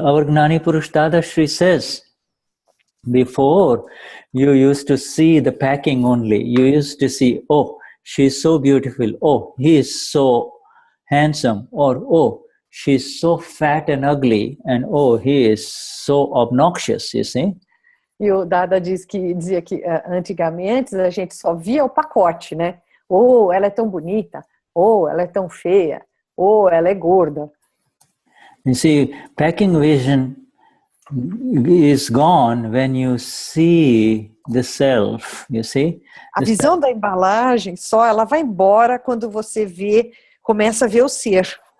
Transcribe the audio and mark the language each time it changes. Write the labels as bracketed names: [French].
[English] Our Gnani Purush Dadashri says, before you used to see the packing only. You used to see, oh, she's so beautiful. Oh, he is so handsome. Or, oh, she's so fat and ugly. And, oh, he is so obnoxious, you see. [Portuguese] E o Dada dizia que antigamente a gente só via o pacote, né? Ou ela é tão bonita, ou ela é tão feia, ou ela é gorda. [English] You see, packing vision is gone when you see the self, you see? [Portuguese] A visão da embalagem ela vai embora quando você começa a ver o ser.